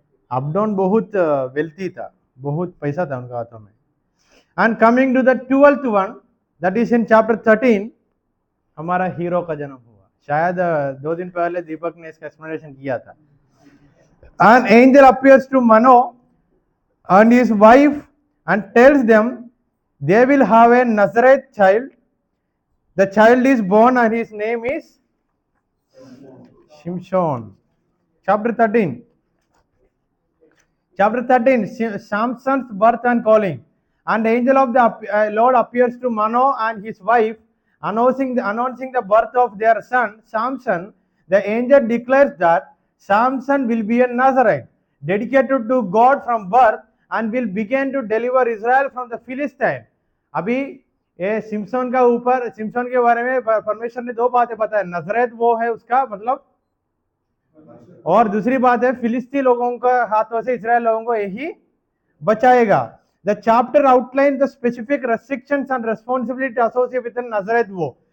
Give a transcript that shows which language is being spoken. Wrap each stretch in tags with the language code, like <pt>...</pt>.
<hi>अब्डोन बहुत वेल्थी था, बहुत पैसा था उनका हाथों में।</hi> <en>and coming to the 12th one, that is in chapter 13,</en> <hi>हमारा हीरो का जन्म हुआ। शायद 2 दिन पहले दीपक ने इसका एक्सप्लेनेशन किया था।</hi> <en>An angel appears to Mano and his wife and tells them they will have a Nazareth child. The child is born and his name is Shimshon. Chapter 13. Chapter 13, Samson's birth and calling. And the angel of the Lord appears to Mano and his wife, announcing the birth of their son, Samson. The angel declares that Samson will be a Nazarite, dedicated to God from birth, and will begin to deliver Israel from the Philistine.</en> <hi>अभी ये Simpson का ऊपर, Simpson के बारे में परमेश्वर ने 2 बातें बताया। नजरेत वो है उसका मतलब, और दूसरी बात है फिलिस्ती लोगों के हाथों से इस्राएल लोगों को यही बचाएगा।</hi> <en>The chapter outline the specific restrictions and responsibility associated with Nazareth वो।</en>